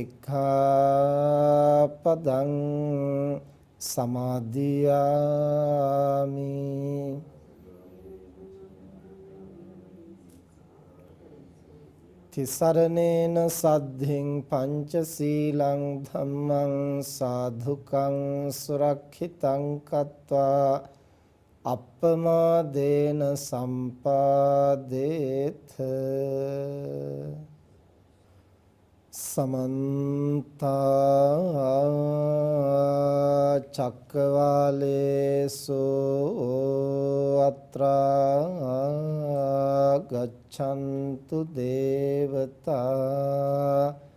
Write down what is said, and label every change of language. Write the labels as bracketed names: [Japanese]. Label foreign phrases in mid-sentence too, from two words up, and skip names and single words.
[Pali] සික්ඛාපදං සමාදියාමි තිසරණේන සද්ධින් පංචශීලං ධම්මං සාධුකං සුරක්ෂිතං කତ୍වා අප්පමාදේන සම්පාදේත සමන්ත චක්කවාලේසු අත්‍රා ගච්ඡන්තු දේවතා